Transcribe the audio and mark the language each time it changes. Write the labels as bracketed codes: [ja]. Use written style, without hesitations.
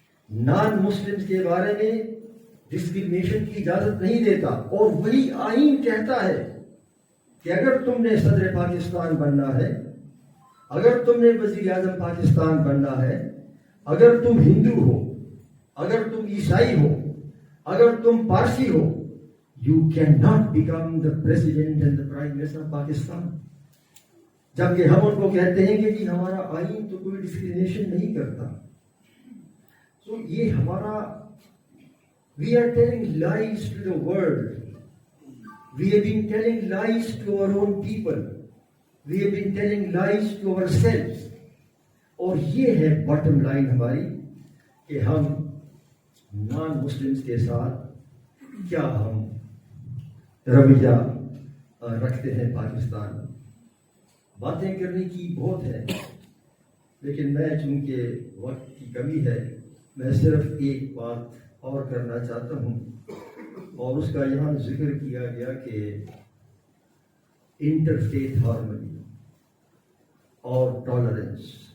[ur] Non Muslims کے بارے میں ڈسکریمنیشن کی اجازت نہیں دیتا, اور وہی آئین کہتا ہے کہ اگر تم نے صدر پاکستان بننا ہے, اگر تم نے وزیر اعظم پاکستان بننا ہے, اگر تم ہندو ہو, اگر تم عیسائی ہو, اگر تم پارسی ہو, [en] you cannot become the president and the prime minister of Pakistan. [ur] جبکہ ہم ان کو کہتے ہیں کہ جی ہمارا آئین تو کوئی ڈسکریمنیشن نہیں کرتا. تو یہ ہمارا [en] we are telling lies to the world. We have been telling lies to our own people. We have been telling lies to ourselves. [ur] اور یہ ہے باٹم لائن ہماری کہ ہم نان مسلمز کے ساتھ کیا ہم رویہ رکھتے ہیں. پاکستان باتیں کرنے کی بہت ہے, لیکن میں چونکہ وقت کی کمی ہے میں صرف ایک بات اور کرنا چاہتا ہوں, اور اس کا یہاں ذکر کیا گیا کہ انٹرفیتھ ہارمنی اور ٹالرنس,